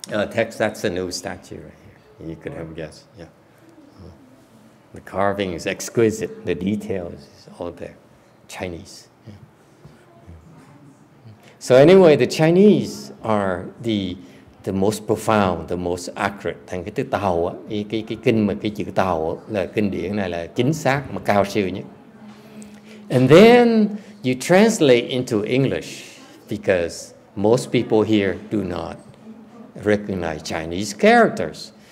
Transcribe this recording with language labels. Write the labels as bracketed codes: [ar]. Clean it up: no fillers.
[en] Text, that's a new statue right here. You could have guessed, yeah. The carving is exquisite. The detail is all there. Chinese. Yeah. So anyway, the Chinese are the most profound, the most accurate. [vi] Thành cái chữ Tàu á, cái kinh mà cái chữ Tàu á, là kinh điển này là chính xác mà cao siêu nhất. [en] And then you translate into English because most people here do not recognize Chinese characters.